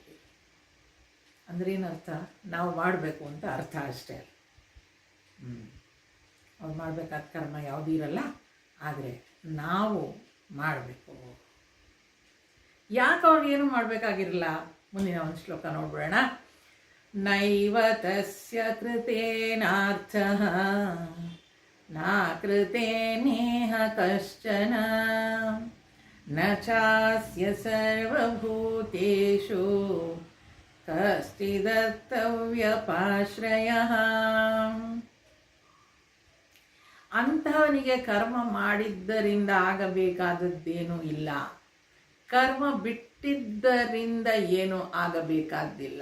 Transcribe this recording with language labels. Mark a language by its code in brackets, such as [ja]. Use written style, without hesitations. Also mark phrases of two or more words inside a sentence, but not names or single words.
[kn] ಅಂದರೆ ಏನರ್ಥ? ನಾವು ಮಾಡಬೇಕು ಅಂತ ಅರ್ಥ ಅಷ್ಟೇ. ಅವ್ರು ಮಾಡಬೇಕಾದ ಕರ್ಮ ಯಾವುದೂ ಇರಲ್ಲ, ಆದರೆ ನಾವು ಮಾಡಬೇಕು. ಯಾಕೆ ಅವ್ರಿಗೇನು ಮಾಡಬೇಕಾಗಿರಲ್ಲ? ಮುಂದಿನ ಒಂದು ಶ್ಲೋಕ ನೋಡ್ಬಿಡೋಣ. [sa] ನೈವ ತಸ್ಯ ಕೃತೇನಾರ್ಥಃ ನ ಕೃತೇನೇಹ ಕಶ್ಚನ ನ ಚಾಸ್ಯ ಸರ್ವಭೂತೇಷು ಕಶ್ಚಿದರ್ಥವ್ಯಪಾಶ್ರಯಃ. [kn] ಅಂತಹವನಿಗೆ ಕರ್ಮ ಮಾಡಿದ್ದರಿಂದ ಆಗಬೇಕಾದದ್ದೇನೂ ಇಲ್ಲ, ಕರ್ಮ ಬಿಟ್ಟಿದ್ದರಿಂದ ಏನೂ ಆಗಬೇಕಾದ್ದಿಲ್ಲ.